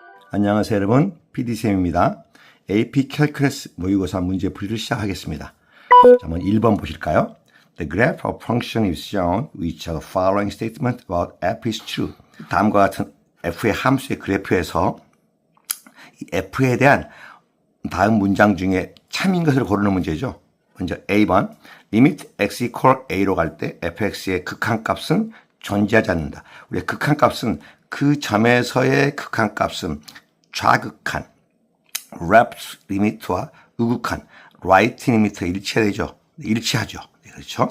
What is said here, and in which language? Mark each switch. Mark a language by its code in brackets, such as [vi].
[ko] 안녕하세요 여러분, PD쌤입니다. AP 캘큘러스 모의고사 문제풀이를 시작하겠습니다. 자, 한번 1번 보실까요? [en] The graph of function is shown which the following statement about f is true. [ko] 다음과 같은 f의 함수의 그래프에서 이 f에 대한 다음 문장 중에 참인 것을 고르는 문제죠. 먼저 A번, [en] limit x equal a [ko] 로 갈 때 fx의 극한값은 존재하지 않는다. 우리의 극한값은 그 점에서의 극한값은 좌극한 left limit와 우극한 right limit가 일치하죠. 그렇죠?